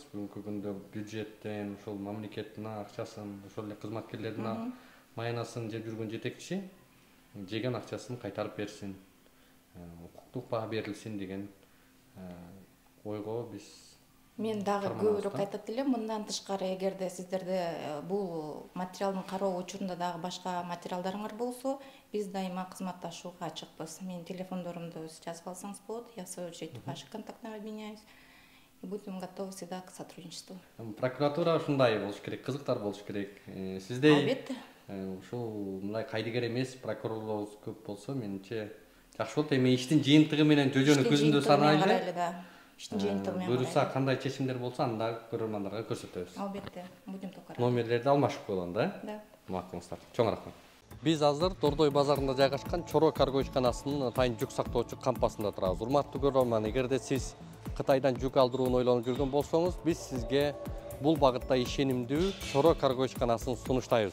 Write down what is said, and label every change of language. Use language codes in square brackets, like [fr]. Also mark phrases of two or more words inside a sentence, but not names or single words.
[ky] Бүгүнкү күндө бюджеттен, ошол мамлекеттин акчасын, ошол эле кызматкерлердин маянасын жеп жүргөн жетекчи жеген акчасын кайтарып берсин, укуктук баа берилсин деген ойго биз Мен дагы көбүрөөк айтат элем, мындан тышкары эгерде сиздерде бул материалдын кароо учурунда дагы башка материалдарыңар болсо, биз дайыма кызматташууга ачыкпыз. Менин телефондорумду жазып алсаңыз болот, [ru] я в свою очередь ваши контактны обменяюсь. И будем готовы всегда к сотрудничеству. [ky] Прокуратура ушундай болуш керек, кызыктар болуш керек. Сиздей албетте ушул мындай кайдыгер эмес прокурорлорубуз көп болсо, менимче жакшы болот. Эми иштин жыйынтыгы менен жөжөнү көзүндө санайлы. Буюрса кандай чечимдер болсо анда көрөрмандарга көрсөтөбүз. Албетте, [ru] будем только рады. [ky] Номерлерди алмашып коелу да? [ru] Да. [ky] Макулуңуздар. Чоң рахмат. Биз азыр Дордой базарында жайгашкан Чоро карго ишканасынын атайын жүк сактоочу кампасында турабыз. Урматтуу көрөрман, эгерде сиз Кытайдан жүк алдырууну ойлонуп жүргөн болсоңуз, биз сизге бул багытта ишенимдүү Чоро карго ишканасын сунуштайбыз.